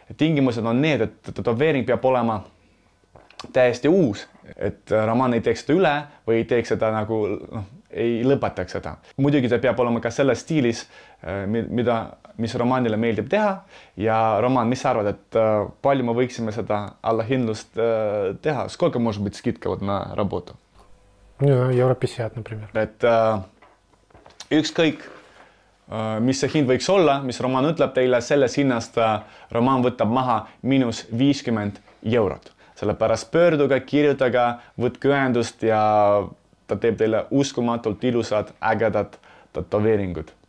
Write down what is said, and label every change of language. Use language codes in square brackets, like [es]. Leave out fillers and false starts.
[et] Tingimused on need, et tätoveering peab olema täiesti uus, et Roman ei teeks seda üle või ei teeks seda nagu, ei lõpetaks seda. Muidugi ta peab olema ka selles stiilis, mis Romanile meeldib teha. Ja Roman, mis sa arvad, et palju me võiksime seda allahindlust teha? [ru] Сколько может быть скидка вот на работу? Не знаю, евро 50, например. [et] Et ükskõik, mis see hind võiks olla, mis Roman ütleb teile, selles hinnast Roman võtab maha -50 €. Sellepärast pöörduge, kirjutage, võtke ühendust ja ta teeb teile uskumatult ilusad, ägedad tätoveeringud.